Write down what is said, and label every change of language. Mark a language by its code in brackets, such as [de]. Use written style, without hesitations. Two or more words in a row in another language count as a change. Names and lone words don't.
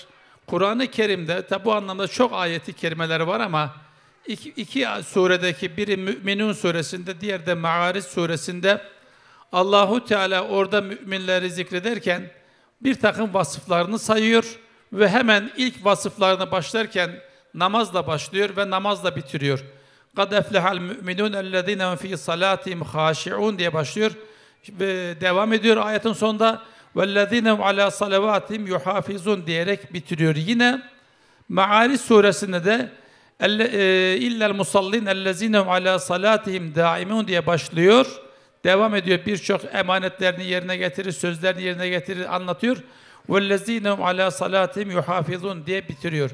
[tr] Kur'an-ı Kerim'de tabi bu anlamda çok ayeti kerimeler var ama iki suredeki biri Mü'minun suresinde, diğeri de Me'aric suresinde Allahu Teala orada müminleri zikrederken bir takım vasıflarını sayıyor ve hemen ilk vasıflarına başlarken namazla başlıyor ve namazla bitiriyor. [ar] قَدْ اَفْلَحَ الْمُؤْمِنُونَ الَّذ۪ينَ ف۪ي صَلَاتِهِمْ خَاشِعُونَ [tr] diye başlıyor ve devam ediyor ayetin sonunda [ar] وَالَّذ۪ينَ عَلَى صَلَوَاتِهِمْ يُحَافِظُونَ [tr] diyerek bitiriyor. Yine Me'aric suresinde de [ar] إلا المصلين الذين هم على صلاتهم دائمون [tr] diye başlıyor. Devam ediyor. Birçok emanetlerini yerine getirir, sözlerini yerine getirir, anlatıyor. [ar] والذين هم على صلاتهم يحافظون [tr] diye bitiriyor.